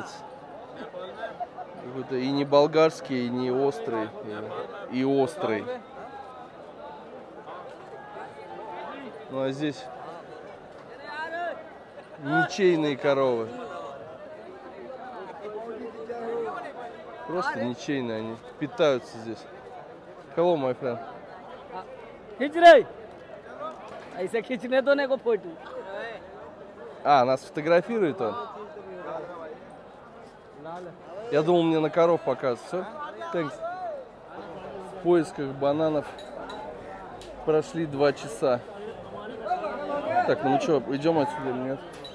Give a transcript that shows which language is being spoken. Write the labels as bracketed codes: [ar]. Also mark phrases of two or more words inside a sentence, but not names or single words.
[ru] Какой-то и не болгарский, и не острый, и острый. Ну а здесь ничейные коровы. Просто ничейные, они питаются здесь. [en] Hello, my friend. [hi] खींच रही ऐसे खींचने दो ने को फोटो [ru] А, нас фотографирует он? Я думал, мне на коров показывают. Все? Thanks. В поисках бананов прошли 2 часа. Так, ну мы что, идем отсюда или нет?